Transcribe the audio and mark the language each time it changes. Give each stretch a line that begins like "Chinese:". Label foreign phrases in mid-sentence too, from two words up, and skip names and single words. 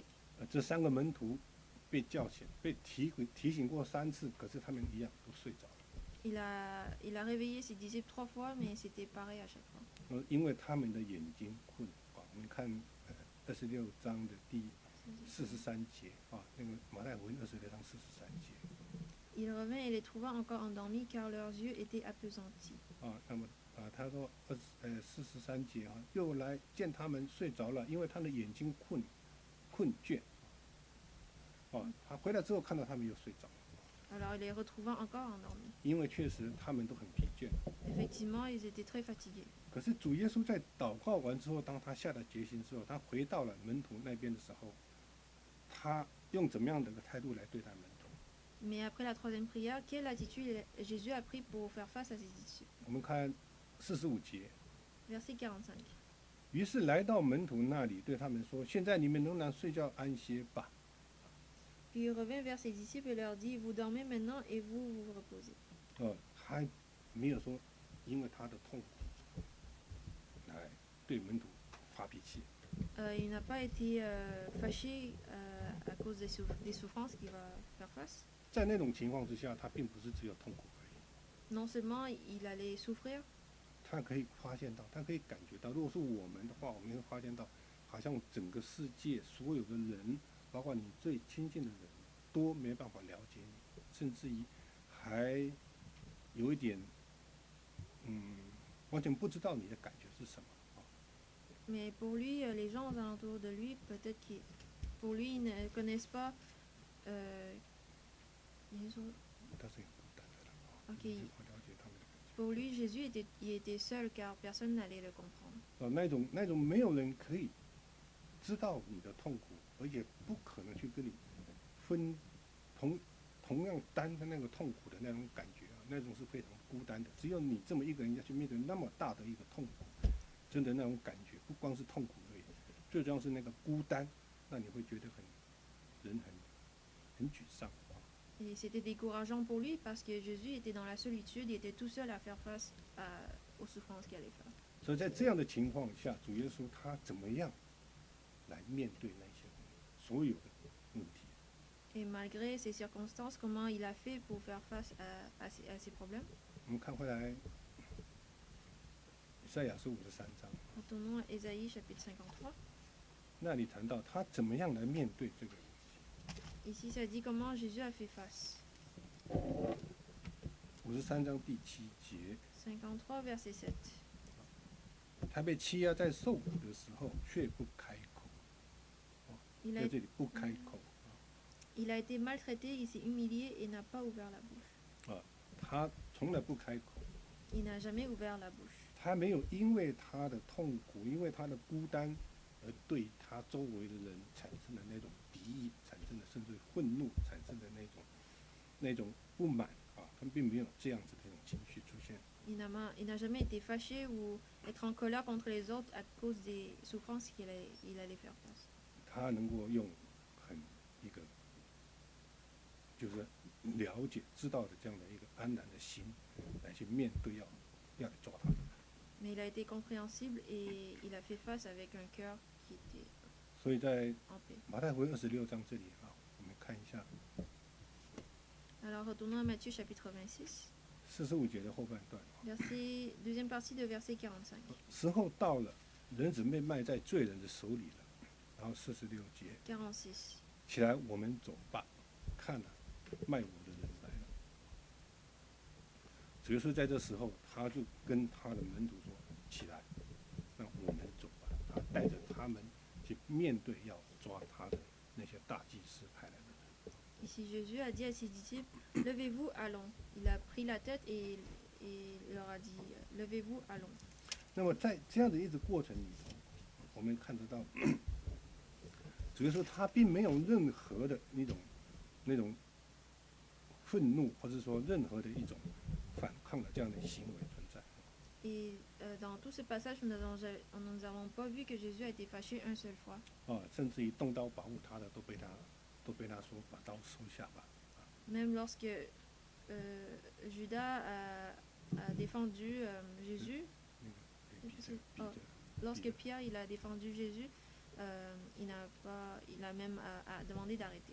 Chinese: 这3个门徒被叫醒，被提醒过3次，可是他们一样都睡着了。
French: Il a réveillé ses disciples 3 fois, mais c'était pareil à chaque fois.
Chinese: 因为他们的眼睛困啊。我们看26章的第43节啊，那个马太福音26章43节。
French: Il revint et les trouva encore endormis, car leurs yeux étaient appesantis.
Chinese: 啊，那么他说43节啊，又来见他们睡着了，因为他的眼睛困倦。他回来之后看到他们又睡着了。
French: Alors il les retrouva encore endormis.
Chinese: 因为确实他们都很疲倦。
French: Effectivement, ils étaient très fatigués.
Chinese: 可是主耶稣在祷告完之后，当他下了决心之后，他回到了门徒那边的时候，他用怎么样的一个态度来对待门徒？
French: Mais après la troisième prière, quelle attitude Jésus a pris pour faire face à ses disciples?
Chinese: 我们看45节。
French: Verset 45.
Chinese: 于是来到门徒那里，对他们说：“现在你们仍然睡觉安歇吧。”
French: Puis il revint vers ses disciples et leur dit, vous dormez maintenant et vous vous reposez.
Chinese: 他没有说因为他的痛苦来对门徒发脾气。
French: Il n'a pas été fâché à cause des souffrances qu'il va faire face.
Chinese: 在那种情况之下，他并不是只有痛苦而已。
French: Non seulement il allait souffrir,
Chinese: 他可以发现到，他可以感觉到，如果是我们的话，我们会发现到，好像整个世界所有的人，包括你最亲近的人，都没办法了解你，甚至于还有一点，完全不知道你的感觉是什么。
French: mais pour lui, les gens aux alentours de lui, peut-être qu'ils pour lui, ils ne connaissent pas.
Chinese: 他是很孤单的了。 Ok. 没办法了解他们的感觉。
French: Pour lui, Jésus était seul car personne n'allait le comprendre.
Chinese: 那种没有人可以知道你的痛苦，而且不可能去跟你分同样担的那个痛苦的那种感觉啊， 那种是非常孤单的。只有你这么一个人要去面对那么大的一个痛苦，真的那种感觉，不光是痛苦而已，最重要是那个孤单，让你会觉得人很沮丧。
French: Et c'était décourageant pour lui parce que Jésus était dans la solitude, il était tout seul à faire face aux souffrances qu'il allait faire.
Chinese: 所以在这样的情况下，主耶稣他怎么样来面对那些所有的问题？
French: Et malgré ces circonstances, comment il a fait pour faire face à ces problèmes?
Chinese: 我们看回来，以赛亚书53章，
French: Retournons à Ésaïe chapitre 53.
Chinese: 那里谈到他怎么样来面对这个。
French: Ici, ça dit comment Jésus a fait face.
Chinese: 53 章第7节，
French: 53, verset 7.
Chinese: 他被欺压在受苦的时候，却不开口。
French: Il
Chinese: 在
French: a,
Chinese: 这里不开口，
French: il a été maltraité, il s'est humilié et n'a pas ouvert la bouche.
Chinese: 他从来不开口，
French: Il n'a jamais ouvert la bouche.
Chinese: 他没有因为他的痛苦，因为他的孤单，而对他周围的人产生的那种敌意，产生的甚至愤怒，产生的那种不满啊，他并没有这样子的一种情绪出现。
French: Il n'a jamais été fâché ou être en colère contre les autres à cause des souffrances qu'il allait faire face.
Chinese: 他能够用一个就是了解、知道的这样的一个安然的心来去面对要来抓他的人。
French: Mais il a été compréhensible et il a fait face avec un cœur qui était
Chinese: 所以在
French: en paix.
Chinese: 马太福音26章这里啊，我们看一下
French: Alors retournons à Matthieu chapitre 26,
Chinese: 45 节的后半段。
French: deuxième partie de verset 45.
Chinese: 时候到了，人子被卖在罪人的手里了。然后46节， 46. 起来，我们走吧。看了，卖我的人来了。主耶稣在这时候，他就跟他的门徒说：“起来，让我们走吧。” 他带着他们去面对要抓他的那些大祭司派来的人。
French: Ici Jésus a dit à ses disciples, levez-vous, allons. Il a pris la tête et leur a dit, levez-vous, allons.
Chinese: 那么在这样的一个过程里头，我们看得到，主耶稣他并没有任何的那种愤怒，或者说任何的一种反抗的这样的行为存在。
French: Et dans tout ce passage, nous n'avons pas vu que Jésus a été fâché une seule fois.
Chinese: 甚至于动刀保护他的都被他说把刀收下吧。
French: Même lorsque Judas a défendu Jésus, lorsque Pierre il a défendu Jésus, il a même demandé d'arrêter.